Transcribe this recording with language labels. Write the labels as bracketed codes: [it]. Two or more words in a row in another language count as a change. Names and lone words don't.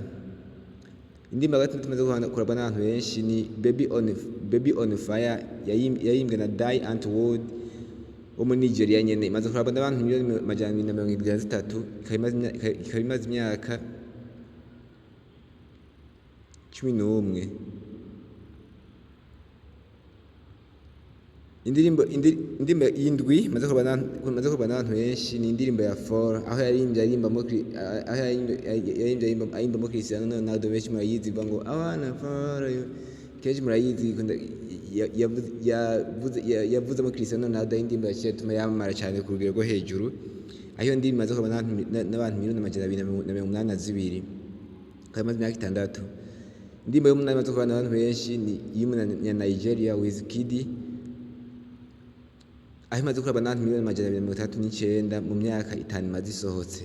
[rn] Indirimbo ya gatatu imaze kurabwa n'abantu benshi ni Baby on Fire yayimbwe na Die Antwoord wo muri Nigeria nyene, imaze kurabwa n'abantu miliyoni 273, ikaba imaze imyaka 11. Indirimbo y'indwi imaze kurabwa n'abantu benshi ni indirimbo ya Fall, aho ayirimbamo Cristiano Ronaldo. Benshi murayizi ivuga ngo [en] I wanna follow you, [rn] kenshi murayizi yavuzemo Cristiano Ronaldo. Indirimbo yatuma yamamara cyane ku rugero rwo hejuru, aho indirimbo imaze kurabwa n'abantu miliyoni 282, ikaba imaze imyaka 6. Indirimbo y'umunani imaze kurabwa n'abantu benshi ni y'umunya-Nigeria Wizkid, aho imaze kurabwa n'abantu miliyoni 239 mu myaka 5 imaze isohotse.